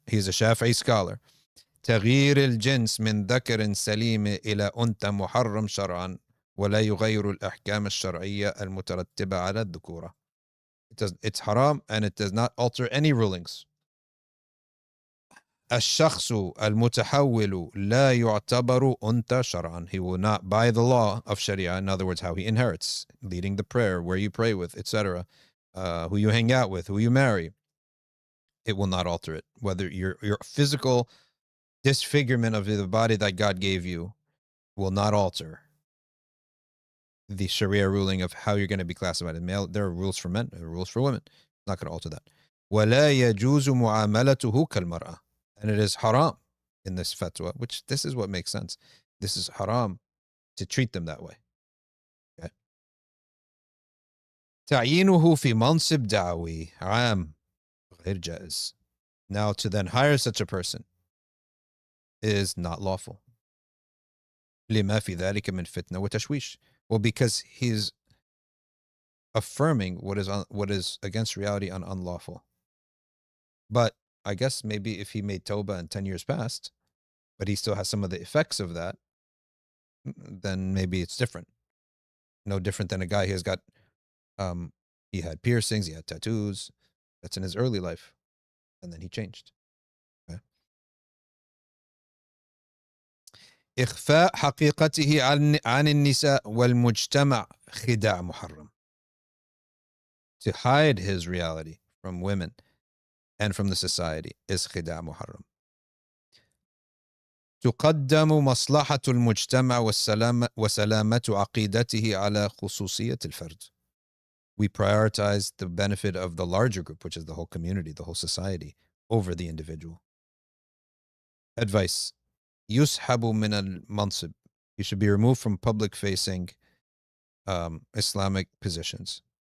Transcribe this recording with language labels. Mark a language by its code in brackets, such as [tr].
[en] He's a Shafi'i scholar. [ar] تغيير الجنس من ذكر سليم إلى أنثى محرم شرعا ولا يغير الأحكام الشرعية المترتبة على الذكورة. [en] It's haram and it does not alter any rulings. [ar] الشخص المتحول لا يعتبر أنثى شرعا. [en] He will not, by the law of Sharia, in other words, how he inherits, leading the prayer, where you pray with, etc., who you hang out with, who you marry, it will not alter it. Whether your physical disfigurement of the body that God gave you will not alter the Sharia ruling of how you're going to be classified as male. There are rules for men, there are rules for women. It's not going to alter that. [ar] ولا يجوز معاملته كالمرأة. [en] And it is haram in this fatwa, which this is what makes sense. This is haram to treat them that way. Okay. [ar] تعيينه في منصب دعوي عام غير جائز. [en] Now, to then hire such a person is not lawful. [ar] لما في ذلك من فتنة وتشويش. [en] Well, because he's affirming what is against reality and unlawful. But I guess maybe if he made tawbah and 10 years passed, but he still has some of the effects of that, then maybe it's different. No different than a guy who has got, he had piercings, he had tattoos. That's in his early life. And then he changed. Okay. [ar] إخفاء حقيقته عن النساء والمجتمع خداع محرم. [en] To hide his reality from women and from the society is [ar] خداع محرم. تقدم مصلحة المجتمع وسلامة عقيدته على خصوصية الفرد. [en] We prioritize the benefit of the larger group, which is the whole community, the whole society, over the individual. Advice. [ar] يسحب من المنصب. [en] You should be removed from public-facing Islamic positions.